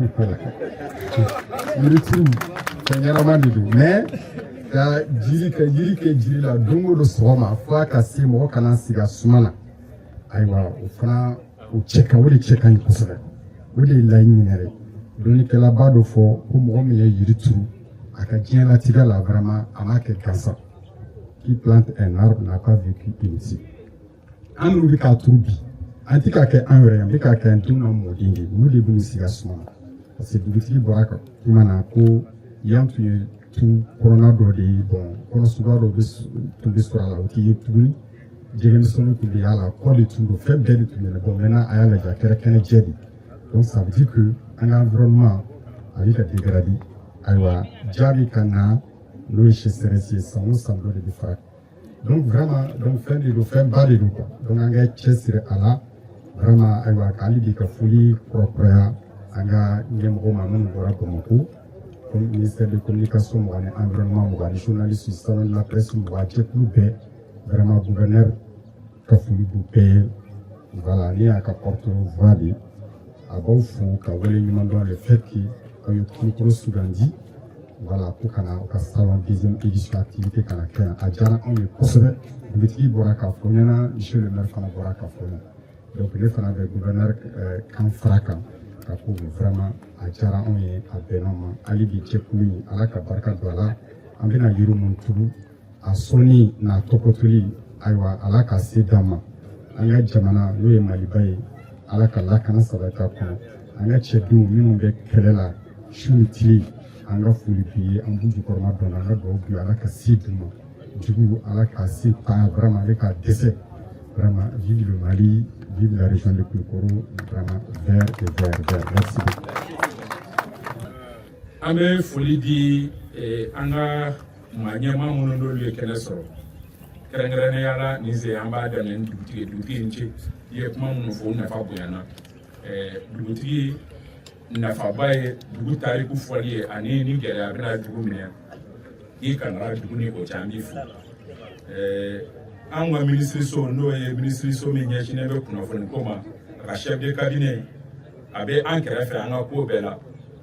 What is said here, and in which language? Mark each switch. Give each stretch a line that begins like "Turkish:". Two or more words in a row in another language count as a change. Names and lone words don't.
Bambara: yiritigiw fɛn ɲɛnama de don mais ka jiri kɛ jiri la don o don sɔgɔma fo a ka se mɔgɔ kana sigi a suma na ayiwa o fana o de cɛ ka ɲi kosɛbɛ o de ye laɲini yɛrɛ dɔnnikɛla b'a dɔ fɔ ko mɔgɔ min ye yiri turu a ka diɲɛlatigɛ la vraiment a m'a kɛ gansan
French: qui plante un arbre n'a pas vécu inutile
Bambara: an minnu bɛ k'a turu bi an tɛ k'a kɛ an yɛrɛ ye an bɛ k'a kɛ an denw n'a mɔden de olu de b'u sigi a suma na
French: parce que
Bambara: dugutigi bɔra kan tuma na ko yan tun ye tu kɔnɔna dɔ de ye bon kɔnɔ suguya dɔ tun bɛ sɔrɔ a la o tɛ ye tuguni jɛgɛmisɛnninw tun bɛ y'a la kɔ de tun don fɛn bɛɛ de tun bɛ bon maintenant a y'a lajɛ a kɛra kɛnɛ jɛ de
French: donc ça veut dire que
Bambara: an ka environnement a bɛ ka dégrader ayiwa jaabi ka na n'o ye sécheresse ye san o san dɔ de bɛ fara donc vraiment donc fɛn de don fɛn ba de don quoi donc an ka cɛsiri a la vraiment ayiwa k'ale de ka foli kɔrɔkɔrɔya an ka ɲɛmɔgɔ ma minnu bɔra Bamako
French: comme ministère de communication
Bambara: mɔgɔ ni environnement mɔgɔ ni journaliste
French: salon de la presse
Bambara: mɔgɔ a jɛkulu bɛɛ vraiment gouverneur ka foli b'u bɛɛ ye voilà ne y'a ka porte-voix de a b'aw fo ka wale ɲuman dɔn
French: le fait que
Bambara: aw ye kulukoro sugandi voilà ko kana u ka
French: salon deuxième édition activité
Bambara: kana kɛ yan a diyara anw ye kosɛbɛ dugutigi bɔra k'a fɔ ɲɛna
French: monsieur le maire
Bambara: fana bɔra k'a fɔ ɲɛna donc ne fana bɛ gouverneur kan fara kan ka ko vraiment a diyara anw ye a bɛnna ma hali bi jɛkulu in ala ka barika don a la an bɛna yiri mun turu a sɔnni n'a tɔgɔtoli ayiwa ala ka se d'an ma an ka jamana n'o ye maliba ye ala ka lakana sabati a kɔnɔ an ka cɛdenw minnu bɛ kɛlɛ la su ni tile an ka foli b'i ye an b'u jukɔrɔma dɔn an ka dugawu b'i ye ala ka se d'u ma jugu ala ka se tan vraiment ale ka dɛsɛ vraiment
French: vive le Mali vive la région de Kulukoro vraiment vert et vert merci beaucoup.
Bambara: An bɛ foli di an ka maa ɲɛmaa minnu n'olu ye kɛnɛ sɔrɔ kɛrɛnkɛrɛnnenya la nin se an b'a daminɛ ni dugutigi in cɛ i ye kuma minnu fɔ o nafa bonyana dugutigi nafaba ye dugu tariku fɔli ye ani ni gɛlɛya bɛna dugu minɛ i kanara dugu ni o cɛ an b'i fo an ka minisiriso n'o ye minisiriso min ɲɛsinnen bɛ kunnafoni ko ma a ka
French: chef de cabinet
Bambara: a bɛ an kɛrɛfɛ an ka ko bɛɛ la an